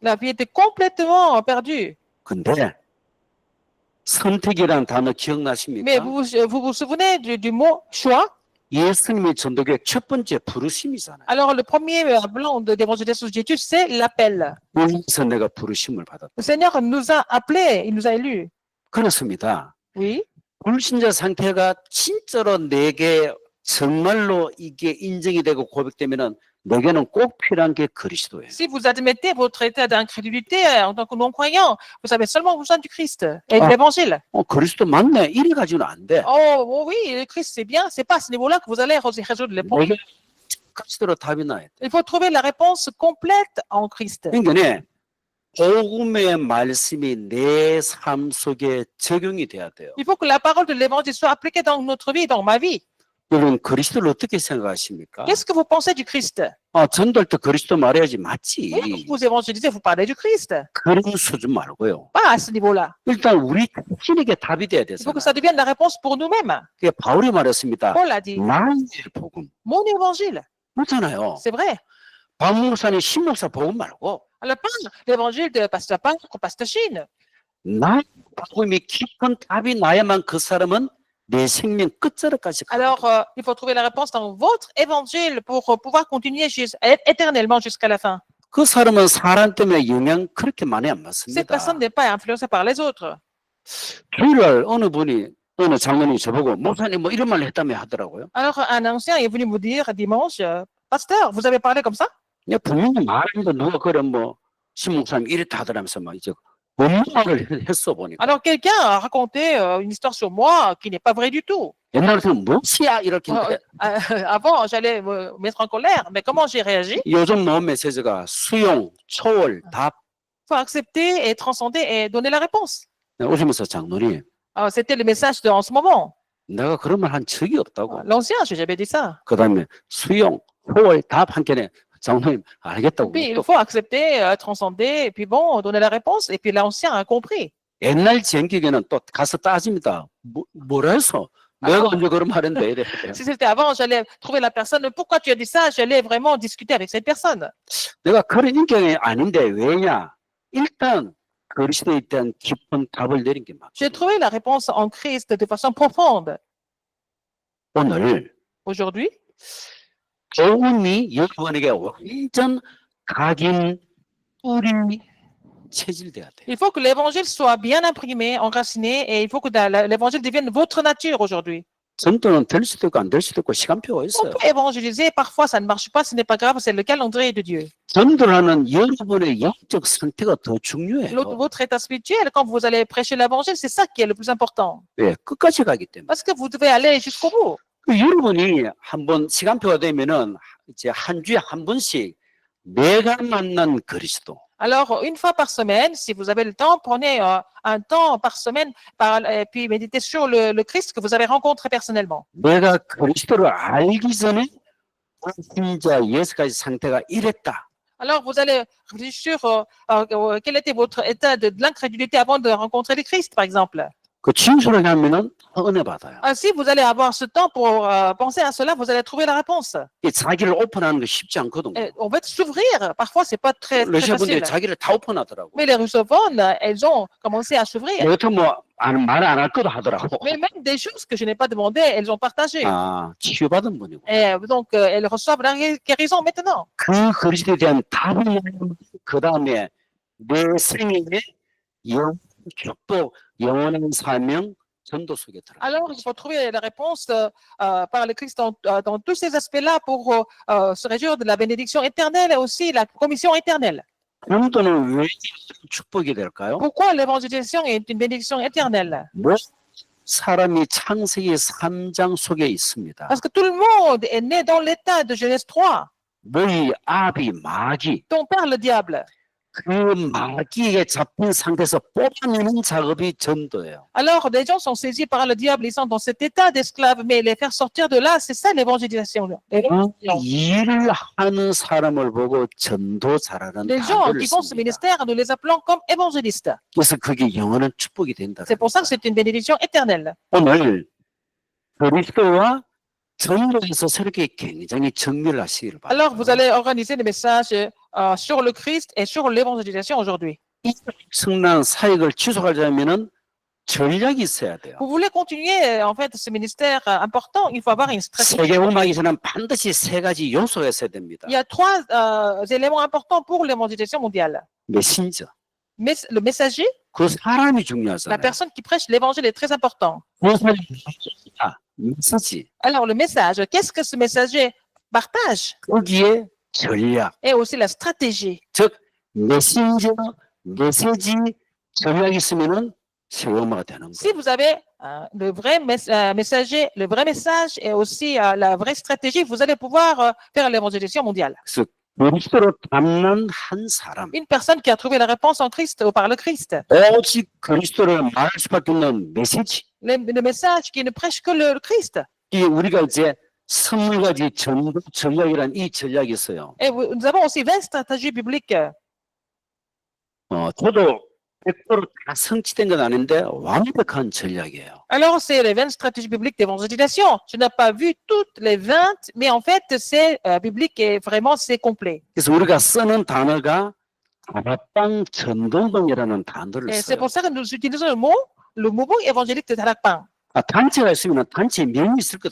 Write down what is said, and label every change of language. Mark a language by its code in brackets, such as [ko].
[fr] La vie était complètement perdue. [ko] 근데 선택이라는 단어 [fr] Mais [ko] 기억나십니까? [fr] vous vous souvenez du mot choix? [ko] 예수님의 전도교회 첫 번째 부르심이잖아요. [fr] Alors, le premier blanc d'évangélisation de Jésus, c'est l'appel. [ko] 그래서 내가 부르심을 받았다. [fr] Le Seigneur nous a appelés, il nous a élus. [ko] 그렇습니다. [fr] Oui. [ko] 불신자 상태가 진짜로 내게 정말로 이게 인정이 되고 고백되면은 내게는 꼭 필요한 게 그리스도예요. [fr] Si vous admettez votre état d'incrédulité en tant que non-croyant, vous avez seulement besoin du Christ et de Ah. l'évangile. [ko] 그리스도 맞네. 이래 가지고는 안 돼. [fr] Oh oui, le Christ c'est bien, c'est pas à ce niveau-là que vous allez résoudre les problèmes. [ko] 내게 그리스도로 답이 나야 돼. [fr] Il faut trouver la réponse complète en Christ. [ko] 그러니까 복음의 말씀이 내 삶 속에 적용이 돼야 돼요. [fr] Il faut que la parole de l'évangile soit appliquée dans notre vie, dans ma vie. [ko] 여러분 그리스도를 어떻게 생각하십니까? [fr] Qu'est-ce que vous pensez du Christ? [ko] 전도할 때 그리스도 말해야지 맞지. [fr] Oui, vous évangélisez, vous parlez du Christ. [ko] 그런 수준 말고요. [fr] Pas à ce niveau-là. [ko] 일단 우리 자신에게 답이 돼야 [fr] Il faut que [ko] 되잖아요. [fr] ça devienne la réponse pour nous-mêmes. [ko] 그게 바울이 말했습니다. [fr] Paul a dit, [ko] 나의 복음. [fr] mon évangile. [ko] 그렇잖아요. [fr] C'est vrai. [ko] 박 목사님, 신 목사 복음 말고 [fr] Alors, pas l'évangile de Pasteur Pang ou Pasteur Chine. [ko] 나의 복음이 깊은 답이 나야만 그 사람은 내 생명 끝자락까지 가. [fr] Alors, il faut trouver la réponse dans votre évangile pour pouvoir continuer éternellement jusqu'à la fin. [ko] 그 사람은 사람 때문에 영향 그렇게 많이 안 [fr] Cette personne n'est pas influencée par les autres. [ko] 주일날 어느 장로님이 저보고 목사님 뭐 이런 말 했다며 하더라고요. [fr] Alors, un ancien est venu me dire dimanche, Pasteur, vous avez parlé comme ça? [ko] 그냥 분명히 말했는데 누가 그래 신 목사님 이랬다 하더라면서 막 이제 원망을 했어 보니까. [fr] Alors, quelqu'un a raconté une histoire sur moi qui n'est pas vraie du tout. [ko] 옛날에는 뭐시야 이렇게 했는데 [fr] Avant, j'allais me mettre en colère, mais comment j'ai réagi? [ko] 요즘 나온 메시지가 수용, 초월, 답. [fr] Il faut accepter et transcender et donner la réponse. [ko] 오시면서 장로님 [fr] Alors, c'était le message en ce moment. [ko] 내가 그런 말 한 적이 없다고. [fr] L'ancien, je n'ai jamais dit ça. [ko] 그 다음에 수용, 초월, 답 한 캔에 장로님 알겠다고. [fr] Puis, il [ko] 또 [fr] faut accepter, transcender, et puis bon, donner la réponse. Et puis, l'ancien a compris. [ko] 옛날 전기계는 또 가서 따집니다. 뭐라 해서? 내가 언제 그런 말 했는데 이래. [fr] Si c'était avant, j'allais trouver la personne. Pourquoi tu as dit ça? J'allais vraiment discuter avec cette personne. [ko] 내가 그런 인격이 아닌데 왜냐? 일단 그리스도에 대한 깊은 답을 내린 게 맞고. [fr] J'ai trouvé la réponse en Christ de façon profonde. [ko] 오늘 [fr] Aujourd'hui, [ko] 복음이 여러분에게 완전 각인 뿌리 체질돼야 돼. [fr] il faut que l'évangile soit bien imprimé, enraciné, et il faut que l'évangile devienne votre nature aujourd'hui. [ko] 전도는 될 수도 있고 안 될 수도 있고 시간표가 [fr] On [ko] 있어요. [fr] peut évangéliser, parfois ça ne marche pas, ce n'est pas grave, c'est le calendrier de Dieu. [ko] 전도를 하는 여러분의 영적 상태가 더 중요해요. [fr] Votre état spirituel, quand vous allez prêcher l'évangile, c'est ça qui est le plus important. [ko] 왜? 끝까지 가기 때문에. [fr] Parce que vous devez aller jusqu'au bout. [ko] 여러분이 한번 시간표가 되면은 이제 한 주에 한 번씩 내가 만난 그리스도. [fr] Alors, une fois par semaine, si vous avez le temps, prenez un temps par semaine et puis méditez sur le Christ que vous avez rencontré personnellement. [ko] 내가 그리스도를 알기 전에 진짜 예수까지 상태가 이랬다. [fr] Alors, vous allez réfléchir sur quel était votre état de l'incrédulité avant de rencontrer le Christ, par exemple. [ko] 그 진술을 하면은 은혜 받아요. [fr] Si vous allez avoir ce temps pour penser à cela, vous allez trouver la réponse. [ko] 이 자기를 오픈하는 거 쉽지 않거든요. [fr] On va s'ouvrir. Parfois, c'est pas très [ko] 러시아 분들이 [fr] facile. [ko] 자기를 다 오픈하더라고. [fr] Mais les russophones, elles ont commencé à s'ouvrir. [ko] 여튼 말 안 할 것도 하더라고. [fr] Mais même des choses que je n'ai pas demandées, elles ont partagé. [ko] 치유받은 분이고. [fr] Et donc, elles reçoivent la guérison maintenant. [ko] 그 그리스도에 대한 답을 그 다음에 내 생명의 축복, 영원한 사명, 전도 속에 들어. [fr] Alors, il faut trouver la réponse par le Christ dans tous ces aspects-là pour se réjouir de la bénédiction éternelle et aussi la commission éternelle. [ko] 전도는 왜 축복이 될까요? [fr] Pourquoi l'évangélisation est une bénédiction éternelle? [ko] 사람이 창세기 3장 속에 있습니다. [fr] Parce que tout le monde est né dans l'état de Genèse 3. [ko] 너희 아비 마귀. [fr] Ton père, le diable. [ko] 그 마귀에 잡힌 상태에서 뽑아내는 작업이 전도예요. [fr] Alors, les gens sont saisis par le diable, ils sont dans cet état d'esclave, mais les faire sortir de là, c'est ça l'évangélisation. [ko] 일을 하는 사람을 보고 전도 잘하는 [fr] Les gens [ko] 답을 [fr] qui font ce [ko] 씁니다. [fr] ministère, nous les appelons comme évangélistes. [ko] 그래서 그게 영원한 축복이 된다. [fr] C'est pour ça que c'est une bénédiction éternelle. [ko] 오늘 그리스도와 전도에서 새롭게 굉장히 정리를 하시기를 바랍니다. [fr] Alors, vous allez organiser des messages sur le Christ et sur l'évangélisation aujourd'hui. [ko] 이 엄청난 사역을 지속하려면은 전략이 있어야 돼요. [fr] Vous voulez continuer, en fait, ce ministère important, il faut avoir une stratégie. [ko] 세계복음학에서는 반드시 세 가지 요소가 있어야 됩니다. [fr] Il y a trois éléments importants pour l'évangélisation mondiale. [ko] 메신저, [fr] Le messager, [ko] 그 사람이 [fr] la [ko] 중요하잖아요. [fr] personne qui prêche l'évangile est très important. [ko] 메시지, [fr] Alors, le message, qu'est-ce que ce messager partage? [ko] 거기에 전략, [fr] Et aussi la stratégie. [ko] 즉 메신저, 메시지, 전략이 있으면은 세계복음화가 되는 [fr] Si [ko] 거예요. [fr] vous avez le vrai messager, le vrai message et aussi la vraie stratégie, vous allez pouvoir faire l'évangélisation mondiale. [ko] 그래서 그리스도로 닮는 한 사람, [fr] Une personne qui a trouvé la réponse en Christ ou par le Christ. [ko] 오직 그리스도를 말할 수밖에 없는 메시지. [fr] Le message qui ne prêche que le Christ. [ko] 이 우리가 이제 20가지 전략이란 이 전략이 있어요. [fr] Et nous avons aussi 20 stratégies bibliques. [ko] 저도 100% 다 성취된 건 아닌데 완벽한 전략이에요. [fr] Alors, c'est les 20 stratégies bibliques d'évangélisation. Je n'ai pas vu toutes les 20, mais en fait, c'est biblique et vraiment, c'est complet. [ko] 그래서 우리가 쓰는 단어가 다락방 전도동이라는 단어를 [fr] Et c'est [ko] 써요. [fr] pour ça que nous utilisons le mouvement évangélique de Tarakpan. [ko] 단체가 있으면 단체 명이 있을 것